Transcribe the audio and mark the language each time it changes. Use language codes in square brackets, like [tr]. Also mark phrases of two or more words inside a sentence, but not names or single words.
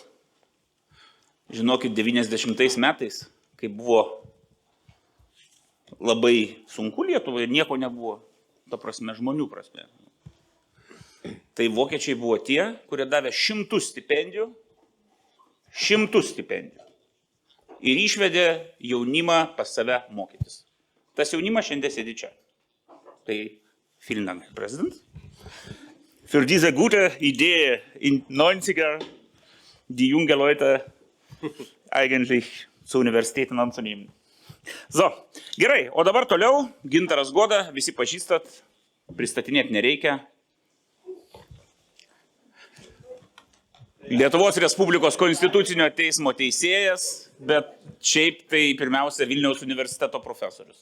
[lt] Žinokit, 90 metais, kai buvo labai sunku Lietuvai, nieko nebuvo, ta prasme, žmonių prasme. Tai vokiečiai buvo tie, kurie davė 100 stipendijų ir išvedė jaunimą pas save mokytis. Tas jaunimas šiandien sėdi čia. [de] Tai vielen Dank, Präsident. Für diese gute Idee in 90er die junge Leute eigentlich zu Universitäten anzunehmen. So, [lt] gerai, o dabar toliau, Gintaras Goda, visi pažįstat, pristatinėti nereikia. Lietuvos Respublikos Konstitucinio teismo teisėjas, bet šiaip tai pirmiausia Vilniaus universiteto profesorius.